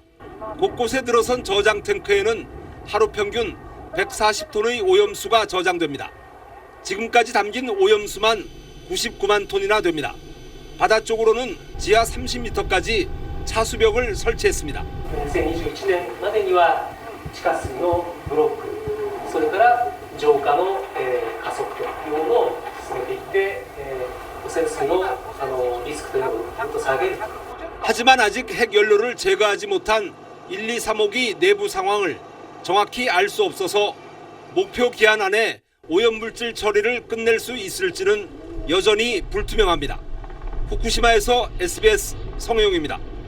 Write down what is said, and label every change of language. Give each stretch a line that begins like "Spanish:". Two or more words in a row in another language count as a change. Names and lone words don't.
Korean: 곳곳에 들어선 저장 탱크에는 하루 평균 140톤의 오염수가 저장됩니다. 지금까지 담긴 오염수만 99만 톤이나 됩니다. 바다 쪽으로는 지하 30m까지 차수벽을 설치했습니다.
Japanese: 2021 年までには地下水のブロック、それから浄化の加速というものを進めていって、汚染水のリスクというのをぐっと下げる。
Korean: 하지만 아직 핵연료를 제거하지 못한 1, 2, 3호기 내부 상황을 정확히 알 수 없어서 목표 기한 안에 오염물질 처리를 끝낼 수 있을지는 여전히 불투명합니다. 후쿠시마에서 SBS 성영입니다.